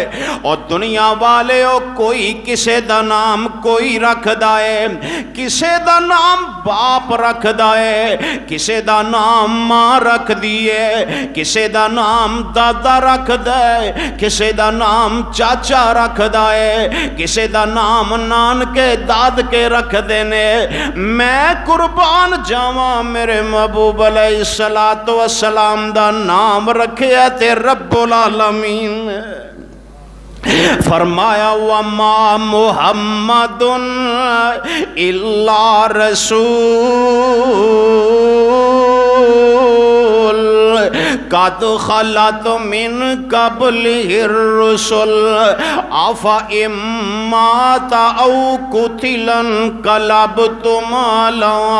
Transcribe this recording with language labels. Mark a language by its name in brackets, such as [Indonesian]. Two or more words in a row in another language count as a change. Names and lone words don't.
[Punjabi] اور دنیا والے کوئی کسے دا نام کوئی رکھ دائے، کسے دا نام باپ رکھ دائے، کسے دا نام ماں رکھ دیے، کسے دا نام دادا رکھ دے، کسے دا نام چاچا رکھ دے، کسے دا نام نان کے داد کے رکھ دینے۔ میں قربان جاواں میرے محبوب علیہ السلام دا نام رکھیا تے رب العالمین [Arabic] فرمایا وما محمد الا رسول قد خلت من قبله الرسل افإن مات او قتل انقلبتم على